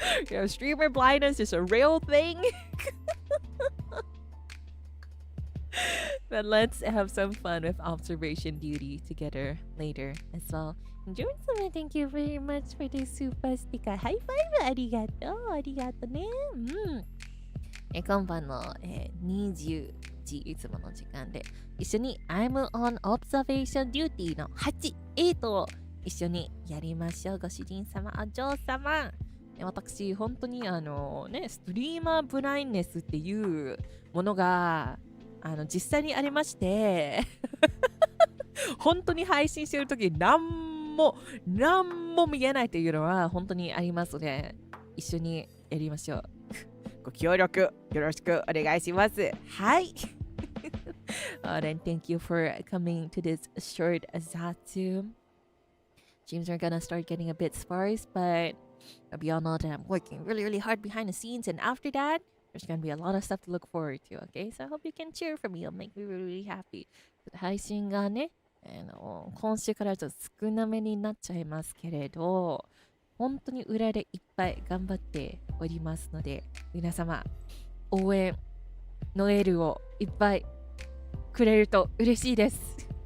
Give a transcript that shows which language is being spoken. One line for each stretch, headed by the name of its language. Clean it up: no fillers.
English: You know, streamer blindness is a real thing. But let's have some fun with Observation Duty together later as well. Jordan-sama, thank you very much for the super sticker. High five!
Japanese: ありがとう。ありがとうね。今晩の、20時いつもの時間で一緒に I'm on Observation Duty の8、8を一緒にやりましょう。ご主人様、お嬢様。私、本当にストリーマーブラインネスっていうものが実際にありまして本当に配信してるとき何も見えないというのは本当にありますので一緒にやりましょう。ご協力よろしくお願いします。はい。
English: Then thank you for coming to this short Zatsu. Streams are gonna start getting a bit sparse, but we all know that I'm working really hard behind the scenes, and after that, there's gonna be a lot of stuff to look forward to, okay? So I hope you can cheer for me. It'll make me really happy.
Japanese: 配信がね、今週からちょっと少なめになっちゃいますけれど、本当に裏でいっぱい頑張っておりますので、皆様、応援のエールをいっぱいくれると嬉しいです。